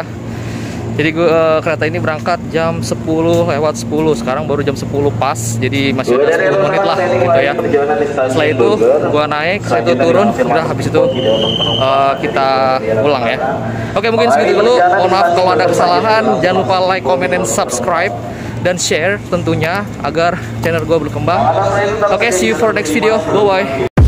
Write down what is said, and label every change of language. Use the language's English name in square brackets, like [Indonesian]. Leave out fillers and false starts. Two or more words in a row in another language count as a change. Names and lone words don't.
[Indonesian] Jadi kereta ini berangkat jam 10:10. Sekarang baru jam 10 pas. Jadi masih ada 10 menit lah gitu ya. Setelah itu gua naik, setelah itu turun, udah habis itu kita pulang ya. Oke, mungkin segitu dulu. Mohon maaf kalau ada kesalahan. Jangan lupa like, comment, dan subscribe dan share tentunya agar channel gua berkembang. Oke, [English] see you for next video. Bye bye.